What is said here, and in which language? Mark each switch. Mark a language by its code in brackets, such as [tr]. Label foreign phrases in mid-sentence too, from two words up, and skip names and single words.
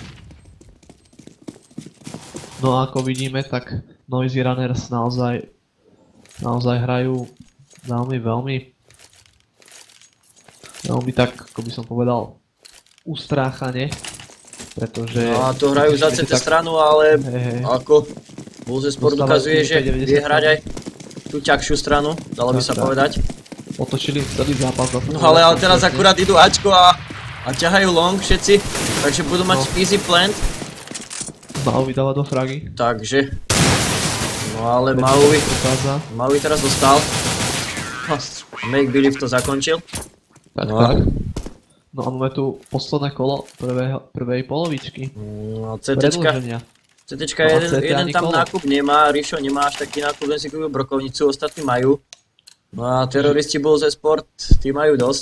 [sk] No a ako vidíme, tak [en] Noisy Runners [sk] naozaj hrajú veľmi tak, ako by som povedal, ustráchane, pretože... No a to hrajú za CT stranu, ale ako [en] Bulls Sport [sk] ukazuje, že vie hrať aj tú ťažšiu stranu, dalo by sa povedať. Otočili celý zápas. No ale teraz akurát idú Ačko a ťahajú long všetci, takže budú mať [en] easy plant. [sk] Maui dáva do fragy. Takže. No ale Maui teraz dostal. [en] Make Believe [sk] to zakončil. Tak. No a máme tu posledné kolo prvej polovičky. No CTčka jeden tam nákup nemá, Rišo nemá až taký nákup, len si kúpil brokovnicu, ostatní majú. No a teroristi [en] Bulls Sport, [sk] tí majú dosť.